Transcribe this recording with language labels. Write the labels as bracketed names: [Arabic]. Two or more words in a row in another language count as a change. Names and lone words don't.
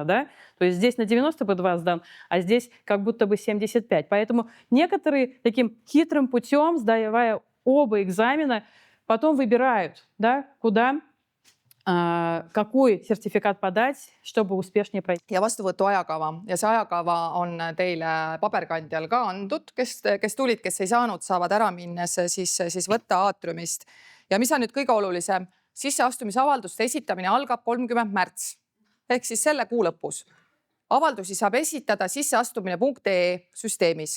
[Russian] Да? То есть здесь на 90 B2 сдан, а здесь как будто бы 75. Поэтому некоторые таким хитрым путем, сдавая оба экзамена, потом выбирают, да, куда какой сертифikaat подать, чтобы успешнее пройти. [Estonian] Ja vastuvõtu ajakava ja see ajakava on teile paberkandjal ka antud, kes tulid, kes ei saanud, saavad ära minnes siis võtta aatriumist. Ja mis on nüüd kõige olulisem, sisseastumisavalduste esitamine algab 30. märts ehk siis selle kuu lõpus. Avaldusi saab esitada sisseastumine.ee süsteemis.